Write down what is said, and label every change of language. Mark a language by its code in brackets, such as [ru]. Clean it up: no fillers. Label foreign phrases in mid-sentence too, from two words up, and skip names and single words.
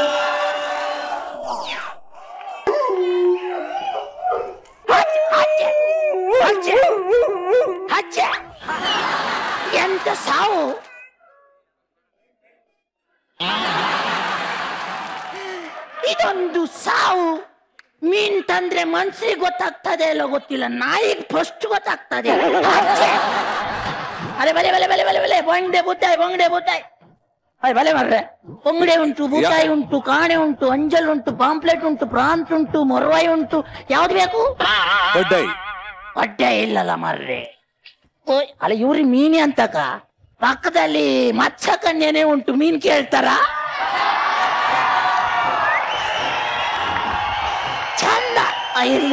[kn] ಎಂತ ಸಾವು! ಇದೊಂದು ಸಾವು. ಮೀನ್ ತಂದ್ರೆ ಮನ್ಸಿಗೆ ಗೊತ್ತಾಗ್ತದೆ ಇಲ್ಲ ಗೊತ್ತಿಲ್ಲ, ನಾಯಿಗೆ ಫಸ್ಟ್ ಗೊತ್ತಾಗ್ತದೆ. ಅರೆ ಬಲೆ ಬಲೆ ಬಲೆ ಬಲೆ ಬಲೆ ಬಂಗಡೆ ಬೂತಾಯಿ ಅರೆ ಬಲೆ ಮಾರ್ರೆ. ಬಂಗಡೆ ಉಂಟು, ಬೂತಾಯಿ ಉಂಟು, ಕಾಣೆ ಉಂಟು, ಅಂಜಲ್ ಉಂಟು, ಪಾಂಪ್ಲೆಟ್ ಉಂಟು, ಪ್ರಾನ್ಸ್ ಉಂಟು, ಮೊರವಾಯಿ ಉಂಟು. ಯಾವ್ದು ಬೇಕು? ಹೊಟ್ಟೆ ಇಲ್ಲಲ್ಲ ಮಾರ್ರೆ. ಅಲ್ಲ ಇವ್ರಿ ಮೀನಿ ಅಂತಕ ಪಕ್ಕದಲ್ಲಿ ಮಚ್ಚ ಕನ್ಯನೇ ಉಂಟು, ಮೀನ್ ಕೇಳ್ತಾರ? ಚಂದ ಇರ್ಲಿ.